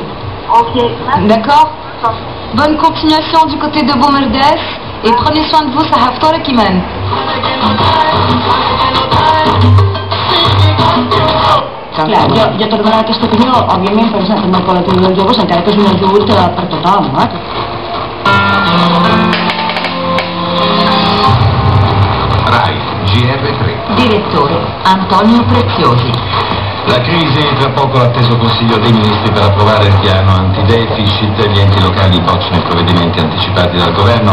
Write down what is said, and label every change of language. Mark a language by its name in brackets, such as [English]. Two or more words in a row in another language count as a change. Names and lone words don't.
[French] Ok. D'accord? Bonne continuation du côté de Boumerdès et prenez soin de vous, ça haftora Kiman. [Catalan] Clar, jo tot donant aquesta opinió, òbviament pensant en el col·lectiu dels joves, encara que és un ajut per tothom, [Italian] RAI, GR3. Direttore Antonio Preziosi. La crisi, tra poco l'atteso Consiglio dei Ministri per approvare il piano anti-deficit, gli enti locali bocciano i provvedimenti anticipati dal governo.